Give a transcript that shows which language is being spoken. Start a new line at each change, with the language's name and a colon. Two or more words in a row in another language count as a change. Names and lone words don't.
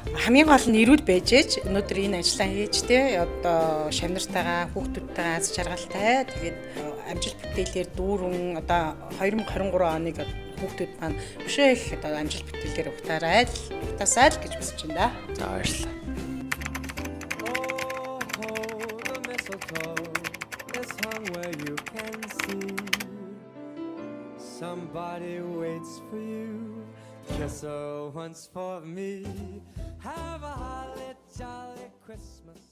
Mongolian: Хамгийн гол нь эрүүл байж ээж өнөөдөр энэ ажлаа хийж те одоо шавнартайгаа хүүхдүүдтэйгээ аз жаргалтай тэгээд амжилт бүтээлээр дүүрэн одоо 2023 оныг хүүхдүүд маань өшөө их одоо амжилт бүтээлээр ухтаасай л гэж хүсэж байна да. За баярлалаа.
English: Somebody waits for you, just so once for me. Have a holly jolly Christmas.